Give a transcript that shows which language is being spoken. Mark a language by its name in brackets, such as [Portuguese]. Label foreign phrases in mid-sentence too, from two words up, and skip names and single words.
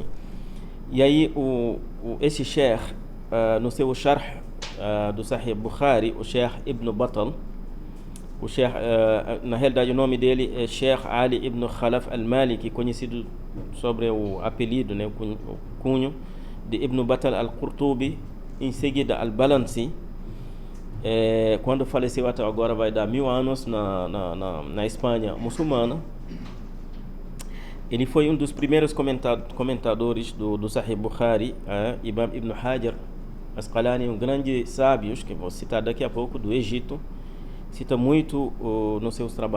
[Portuguese] E aí esse Sheikh, no seu Sharh do Sahih Bukhari, o Sheikh Ibn Battal, o Sheikh, na realidade o nome dele é Sheikh Ali Ibn Khalaf al-Maliki, conhecido sobre o apelido, né, o cunho de Ibn Battal al-Qurtubi, em seguida al-Balansi. Quando faleceu até agora vai dar 1000 anos na Espanha muçulmana. Ele foi um dos primeiros comentadores do Sahih Bukhari. Imam Ibn Hajar Asqalani, um grande sábio, que vou citar daqui a pouco, do Egito, cita muito nos seus trabalhos.